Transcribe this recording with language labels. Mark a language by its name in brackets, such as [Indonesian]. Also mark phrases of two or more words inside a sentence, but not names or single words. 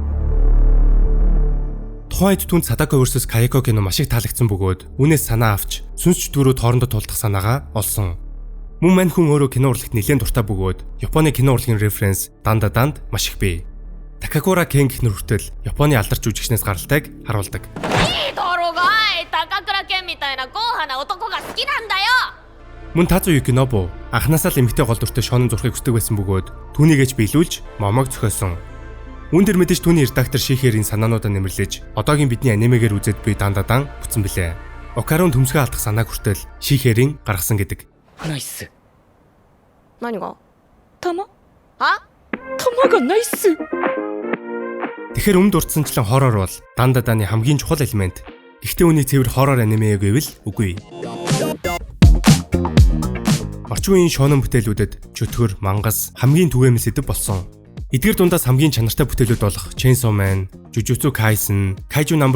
[Mongolian] Тухайд түнд Sadako vs Kayako кино маш их таалагдсан бөгөөд үүнээс санаа авч сүнс чөтгөрүүд хоорондоо тулдах санаагаа олсон. Мөн мань хүн өөрөө кино урлагт нэлээд дуртай бөгөөд Японы кино урлагийн референс Dandadand маш их бий. Takakura Ken гэх нэр хүртэл Японы алдарч жүжигчнээс гаралтайг харуулдаг. [Japanese] な男が好きなんだよ。 [Mongolian] Мөн Тазу Юкинобу анхнаасаа л эмэгтэй гол дүртэй Шонон зурхыг хүсдэг байсан бөгөөд түүнийг ээж биелүүлж Момог зохиосон. Үүн дээр мэдээж түүний редактор Шихерийн санаануудаа нэмэрлэж одоогийн бидний анимегээр үзээд буй дандадан бүтсэн билээ. Окарун төмсгөө алдах санааг хүртэл Шихерийн гаргасан гэдэг. [Japanese] ナイス。何が？弾？あ？弾がないっす。 [Mongolian] Тэгэхээр өмнө дурдсанчлан хоррор бол дандаданы хамгийн чухал элемент. Гэхдээ үүний цэвэр хоррор аниме гэвэл үгүй. Орчин үеийн шонон бүтээлүүдэд чөтгөр, мангас хамгийн түгээмэл сэдэв болсон. Эдгээр дундаас хамгийн чанартай бүтээлүүд болох Chainsaw Man, Jujutsu Kaisen, Kaiju No.